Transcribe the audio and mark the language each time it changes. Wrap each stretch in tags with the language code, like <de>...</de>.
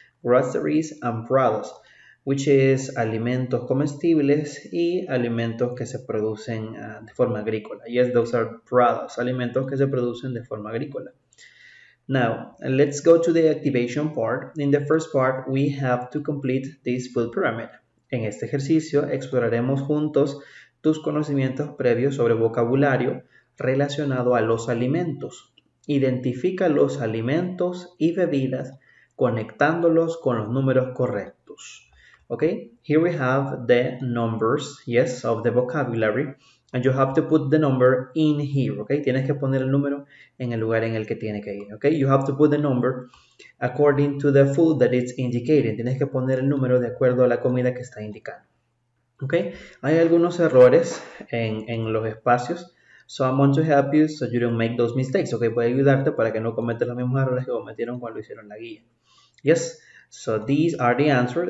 <en>Groceries and products, which is</en> <es>alimentos comestibles y alimentos que se producen de forma agrícola.</es> <en>Yes, those are products,</en> <es>alimentos que se producen de forma agrícola.</es> <en>Now, let's go to the activation part. In the first part, we have to complete this food pyramid.</en> <es>En este ejercicio exploraremos juntos tus conocimientos previos sobre vocabulario relacionado a los alimentos. Identifica los alimentos y bebidas conectándolos con los números correctos.</es> <en>Okay, here we have the numbers, yes, of the vocabulary, and you have to put the number in here, okay?</en> <es>Tienes que poner el número en el lugar en el que tiene que ir, okay?</es> <en>You have to put the number according to the food that it's indicated.</en> <es>Tienes que poner el número de acuerdo a la comida que está indicando, okay? Hay algunos errores en los espacios,</es> <en>so I'm going to help you so you don't make those mistakes, okay?</en> <es>Puede ayudarte para que no cometas los mismos errores que cometieron cuando hicieron la guía.</es> <en>Yes, so these are the answers.</en>